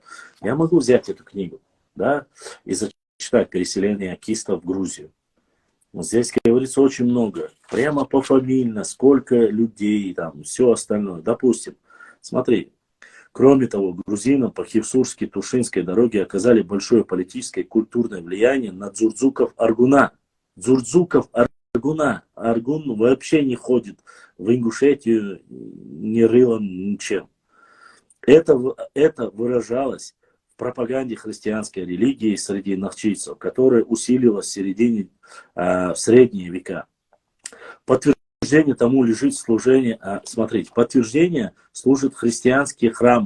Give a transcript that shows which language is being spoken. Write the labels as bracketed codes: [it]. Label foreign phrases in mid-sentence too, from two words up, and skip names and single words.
[ru] Я могу взять эту книгу, да, и зачитать «Переселение акистов в Грузию». Вот здесь говорится очень много. Прямо пофамильно, сколько людей, там, все остальное. Допустим, смотри. Кроме того, грузинам по Хевсурской-Тушинской дороге оказали большое политическое и культурное влияние на дзурдзуков-Аргуна. Дзурдзуков-Аргуна. Аргун вообще не ходит в Ингушетию ни рылом, ничем. Это выражалось в пропаганде христианской религии среди нахчийцев, которая усилилась в средние века. Подтверждение тому лежит служение, смотрите, подтверждение служат христианские храмы.